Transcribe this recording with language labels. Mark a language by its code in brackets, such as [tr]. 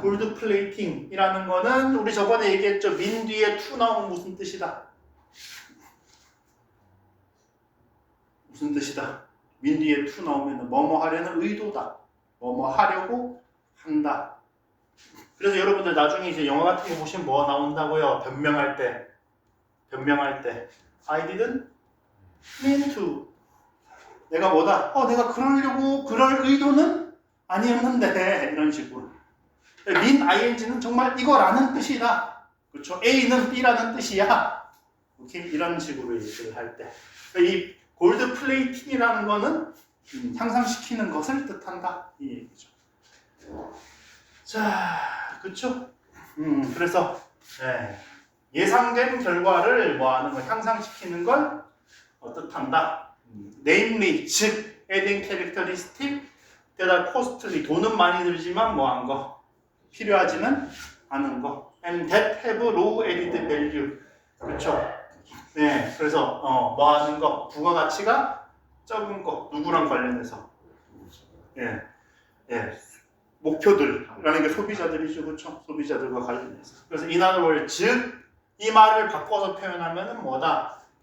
[ko] 골드 플레이팅이라는 거는 우리 저번에 얘기했죠. 민 뒤에 투 나오면 무슨 뜻이다? 무슨 뜻이다? 민 뒤에 투 나오면 뭐뭐 하려는 의도다. 뭐뭐 하려고 한다. 그래서 여러분들 나중에 이제 영화 같은 거 보시면 뭐 나온다고요? 변명할 때 [en] I didn't mean to. [ko] 내가 뭐다? 내가 그럴 의도는 아니었는데 이런 식으로. mean ing는 정말 이거라는 뜻이다. 그렇죠? A는 B라는 뜻이야. 오케이? 이런 식으로 얘기를 할 때. 이 골드 플레이팅이라는 거는 향상시키는 것을 뜻한다. 이 얘기죠. 자, 그렇죠? 그래서 예상된 결과를 뭐 하는 거 향상시키는 걸 뜻한다. [en] namely, 즉 adding characteristic that costly, [ko] 돈은 많이 들지만 뭐 한 거 필요하지는 않은 거 [en] and that have low added value. [ko] 그렇죠? 네, 그래서 뭐 하는 거 부가가치가 적은 거 누구랑 관련해서 목표들이라는 게 소비자들이죠. 그렇죠? 소비자들과 관련해서. 그래서 [en] in other words, [ko] 즉 이 말을 바꿔서 표현하면은 뭐다?